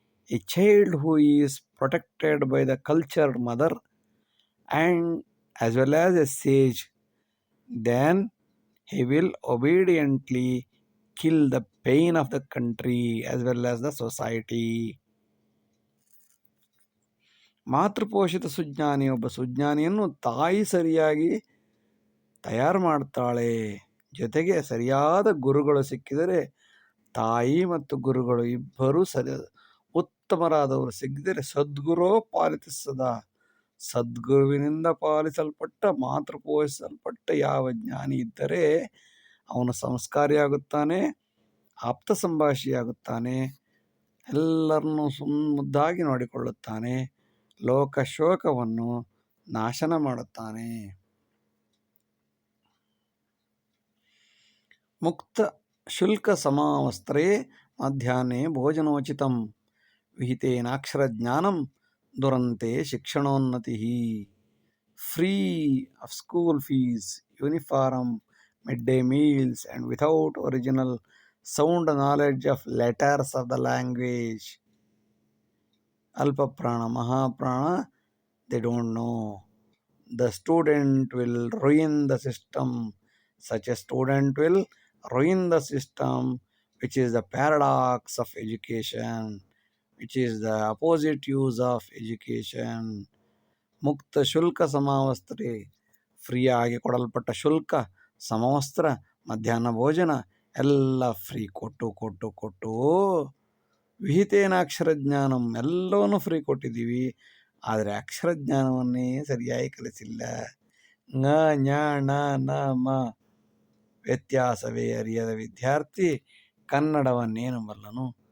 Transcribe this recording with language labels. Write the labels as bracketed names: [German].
[English] A child who is protected by the cultured mother and as well as a sage, then he will obediently kill the pain of the country as well as the society. [Kannada] ಮಾತೃಪೋಷಿತ ಸುಜ್ಞಾನಿ, ಒಬ್ಬ ಸುಜ್ಞಾನಿಯನ್ನು ತಾಯಿ ಸರಿಯಾಗಿ ತಯಾರು ಮಾಡ್ತಾಳೆ. ಜೊತೆಗೆ ಸರಿಯಾದ ಗುರುಗಳು ಸಿಕ್ಕಿದರೆ, ತಾಯಿ ಮತ್ತು ಗುರುಗಳು ಇಬ್ಬರೂ ಉತ್ತಮರಾದವರು ಸಿಕ್ಕಿದರೆ, [Sanskrit] ಸದ್ಗುರೋ ಪಾಲಿತಸ್ಸದ, [Kannada] ಸದ್ಗುರುವಿನಿಂದ ಪಾಲಿಸಲ್ಪಟ್ಟ, ಮಾತೃಪೋಷಿಸಲ್ಪಟ್ಟ ಯಾವ ಜ್ಞಾನಿ ಇದ್ದರೆ ಅವನು ಸಂಸ್ಕಾರಿಯಾಗುತ್ತಾನೆ, ಆಪ್ತ ಸಂಭಾಷಿಯಾಗುತ್ತಾನೆ, ಎಲ್ಲರನ್ನೂ ಮುದ್ದಾಗಿ ನೋಡಿಕೊಳ್ಳುತ್ತಾನೆ, ಲೋಕಶೋಕವನ್ನು ನಾಶನ ಮಾಡುತ್ತಾನೆ. [Sanskrit] ಮುಕ್ತ ಶುಲ್ಕ ಸಮಾವಸ್ತ್ರೇ ಮಧ್ಯಾಹ್ನೆ ಭೋಜನೋಚಿತಂ ವಿಹಿತೇನಾಕ್ಷರ ಜ್ಞಾನಂ ದುರಂತೆ ಶಿಕ್ಷಣೋನ್ನತಿ. [English] Free of school fees, uniform, mid day meals and without original sound knowledge of letters of the language. Alpaprana, Mahaprana, they don't know. The student will ruin the system. Such a student will ruin the system, which is the paradox of education, which is the opposite use of education. [Sanskrit] ಮುಕ್ತ ಶುಲ್ಕ ಸಮವಸ್ತ್ರೇ, [Kannada] ಫ್ರೀಯಾಗಿ ಕೊಡಲ್ಪಟ್ಟ ಶುಲ್ಕ, ಸಮವಸ್ತ್ರ, ಮಧ್ಯಾಹ್ನ ಭೋಜನ ಎಲ್ಲ free ಕೊಟ್ಟು [Sanskrit] ವಿಹಿತೇನ ಅಕ್ಷರ ಜ್ಞಾನಂ, [Kannada] ಎಲ್ಲವನ್ನೂ ಫ್ರೀ ಕೊಟ್ಟಿದ್ದೀವಿ. ಆದರೆ ಅಕ್ಷರ ಜ್ಞಾನವನ್ನೇ ಸರಿಯಾಗಿ ಕಲಿಸಿಲ್ಲ. ङ ಞ ಣ ನ ಮ ವ್ಯತ್ಯಾಸವೇ ಅರಿಯದ ವಿದ್ಯಾರ್ಥಿ ಕನ್ನಡವನ್ನೇನು ಬಲ್ಲನು?